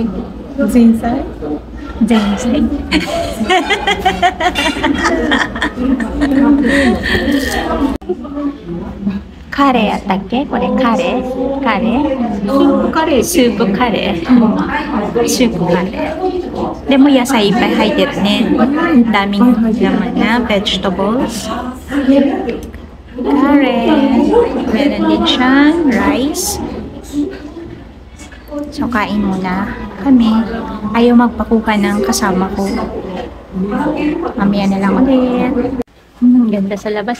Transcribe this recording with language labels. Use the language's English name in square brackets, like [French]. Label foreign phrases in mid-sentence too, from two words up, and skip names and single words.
[Japanese] 前菜カレーやったっけ？これカレー？スープカレー。でも野菜いっぱい入ってるね。 [Filipino] daming naman na vegetables. Karet. Meron din siyang rice. So, kain muna kami. Ayaw magpakuha ng kasama ko. Mamaya na lang ulit. Ganda sa labas.